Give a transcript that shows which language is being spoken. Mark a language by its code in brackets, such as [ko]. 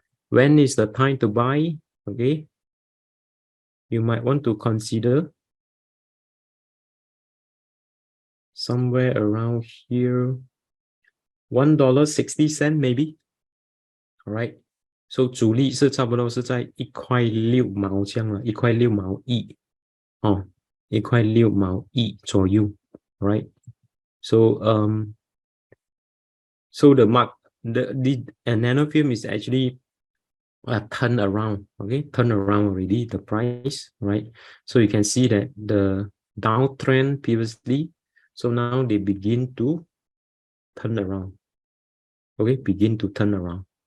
[en] When is the time to buy? Okay, you might want to consider somewhere around here, $1.60 maybe. All right. [zh] So 主力是差不多是在1.6毛这样了，1.6毛1哦，1.6毛1左右。 [en] All right. So so the nanofilm is actually turn around, okay, turn around already the price, right? So you can see that the downtrend previously, so now they begin to turn around, okay, begin to turn around.